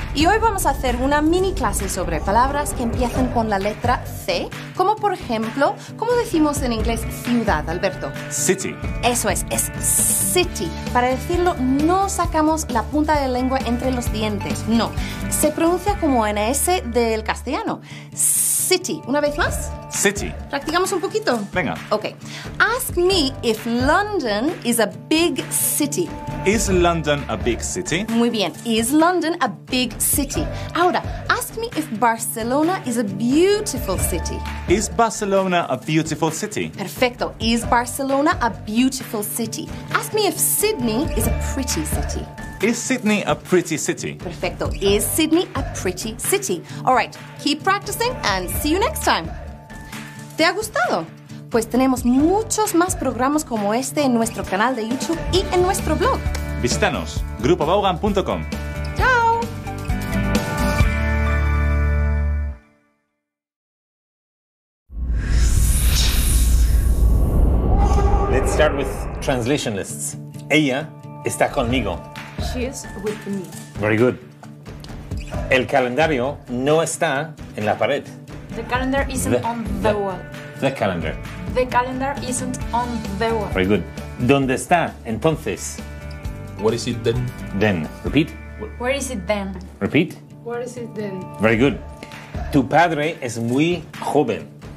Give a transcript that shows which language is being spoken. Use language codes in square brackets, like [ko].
[es] Y hoy vamos a hacer una mini clase sobre palabras que empiezan con la letra C, como por ejemplo, ¿cómo decimos en inglés ciudad, Alberto? [en] City. [es] Eso es city. Para decirlo, no sacamos la punta de la lengua entre los dientes, no. Se pronuncia como en S del castellano. City. ¿Una vez más? [en] City. [es] ¿Practicamos un poquito? Venga. Ok. [en] Ask me if London is a big city. Is London a big city? [es] Muy bien. [en] Is London a big city? Ahora, ask me if Barcelona is a beautiful city. Is Barcelona a beautiful city? Perfecto. Is Barcelona a beautiful city? Ask me if Sydney is a pretty city. Is Sydney a pretty city? Perfecto. Is Sydney a pretty city? All right. Keep practicing and see you next time. [es] ¿Te ha gustado? Pues tenemos muchos más programas como este en nuestro canal de YouTube y en nuestro blog. Visítanos, grupovaughan.com. ¡Chao! [en] Let's start with translation lists. [es] Ella está conmigo. [en] She is with me. Very good. [es] El calendario no está en la pared. [en] The calendar isn't on the wall. The calendar. The calendar isn't on the wall. Very good. [es] ¿Dónde está entonces? [en] What is it then? Then. Repeat. Where is it then? Repeat. Where is it then? Very good. Tu padre es muy joven.